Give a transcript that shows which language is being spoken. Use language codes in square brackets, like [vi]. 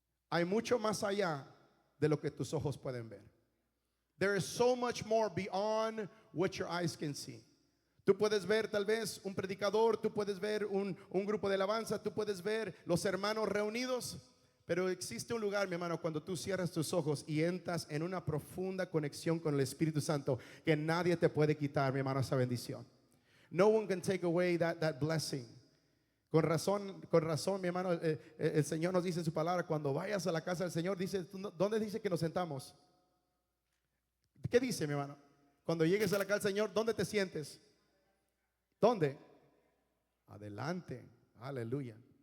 [es] Hay mucho más allá de lo que tus ojos pueden ver. [en] There is so much more beyond what your eyes can see. [es] Tú puedes ver tal vez un predicador, tú puedes ver un grupo de alabanza, tú puedes ver los hermanos reunidos, pero existe un lugar, mi hermano, cuando tú cierras tus ojos y entras en una profunda conexión con el Espíritu Santo, que nadie te puede quitar, mi hermano, esa bendición. [en] No one can take away that blessing. [es] Con razón, mi hermano, el Señor nos dice en su palabra, cuando vayas a la casa del Señor, dice, ¿dónde dice que nos sentamos? ¿Qué dice, mi hermano? Cuando llegues a la casa del Señor, ¿dónde te sientes? ¿Dónde? Adelante, aleluya.